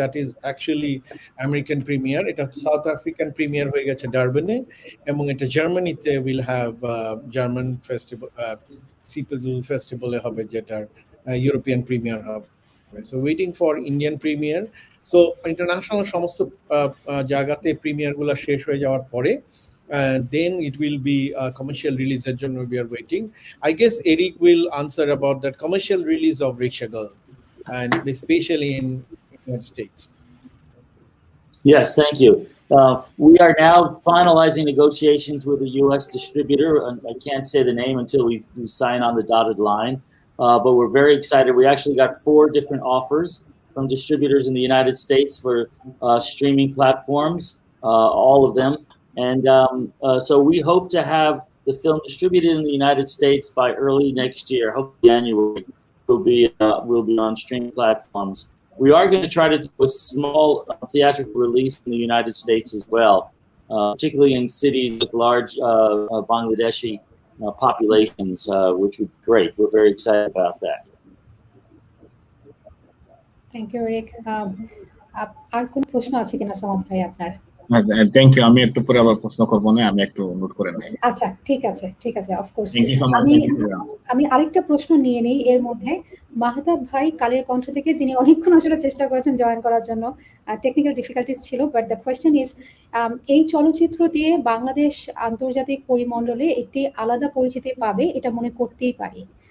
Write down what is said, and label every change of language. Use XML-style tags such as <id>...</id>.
<en>that is actually American premiere,</en> <bn>এটা south African premier হয়ে গেছে ডারবেনে, এবং এটা জার্মানিতে</bn> <en>will have German festival,</en> <bn>CPL ফেস্টিভ্যালে হবে, যেটার ইউরোপিয়ান প্রিমিয়ার হবে।</bn> <en>So waiting for Indian premiere.</en> <bn>So international সমস্ত জায়গাতে প্রিমিয়ারগুলো শেষ হয়ে যাওয়ার পরে</bn> <en>then it will be a commercial release at John. We are waiting. I guess Eric will answer about that commercial release of Riksha Girl, and especially in the United States. Yes, thank you. We are now finalizing negotiations with a U.S. distributor. I can't say the name until we sign on the dotted line, but we're very excited. We actually got 4 different offers from distributors in the United States for streaming platforms, all of them. And so we hope to have the film distributed in the United States by early next year. Hope January will be on streaming platforms. We are going to try to do a small theatrical release in the United States as well. particularly in cities with large Bangladeshi populations, which would be great. We're very excited about that. Thank you Rick.</en> <bn>আর কোন প্রশ্ন আছে কিনা সামাদ ভাই আপনার?</bn> <en>Thank you.</en> <bn>আমি একটু পরে আবার প্রশ্ন করব না, আমি একটু নোট করে নেই। আচ্ছা, ঠিক আছে, ঠিক আছে, of course.</bn> <en>Thank you so much.</en> <bn>আমি আরেকটা প্রশ্ন নিয়ে নেই এর মধ্যে। মাহতাব ভাই কালের কণ্ঠ থেকে তিনি অনেকক্ষণ আসলে চেষ্টা করেছেন জয়েন করার জন্য, টেকনিক্যাল ডিফিকাল্টিস ছিল,</bn> <en>but the question is,</en> <bn>এই চলচ্চিত্র দিয়ে বাংলাদেশ আন্তর্জাতিক পরিমণ্ডলে একটি আলাদা পরিচিতি পাবে এটা মনে করতেই পারি।</bn>